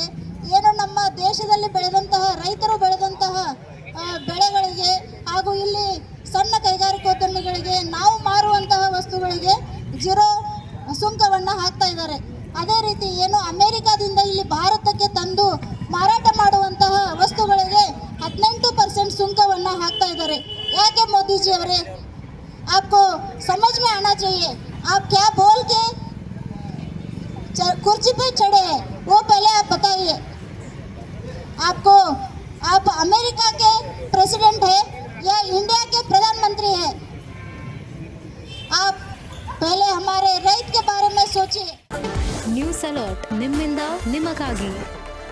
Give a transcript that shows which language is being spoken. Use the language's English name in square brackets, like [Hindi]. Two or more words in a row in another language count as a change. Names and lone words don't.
[Kannada] ಏನು ನಮ್ಮ ದೇಶದಲ್ಲಿ ಬೆಳೆದಂತಹ ರೈತರು ಬೆಳೆದಂತಹ ಬೆಳೆಗಳಿಗೆ ಹಾಗೂ ಇಲ್ಲಿ ಸಣ್ಣ ಕೈಗಾರಿಕೋದ್ಯಮಿಗಳಿಗೆ ನಾವು ಮಾರುವಂತಹ ವಸ್ತುಗಳಿಗೆ 0 ಸುಂಕವನ್ನು ಹಾಕ್ತಾ ಇದ್ದಾರೆ. ಅದೇ ರೀತಿ ಏನು ಅಮೆರಿಕಾದಿಂದ ಇಲ್ಲಿ ಭಾರತಕ್ಕೆ ತಂದು ಮಾರಾಟ ಮಾಡುವಂತಹ ವಸ್ತುಗಳಿಗೆ 18% ಸುಂಕವನ್ನು ಹಾಕ್ತಾ ಇದ್ದಾರೆ. ಯಾಕೆ ಮೋದಿಜಿ ಅವರೇ, [Hindi] आपको समझ में आना चाहिए, आप क्या बोल के कुर्सी पे चढ़े हैं वो पहले आप बताइए. आप अमेरिका के प्रेसिडेंट है या इंडिया के प्रधानमंत्री है? आप पहले हमारे रೈತ के बारे में सोचिए. [Kannada] ನ್ಯೂಸ್ ಅಲರ್ಟ್ ನಿಮ್ಮಿಂದ ನಿಮಗಾಗಿ.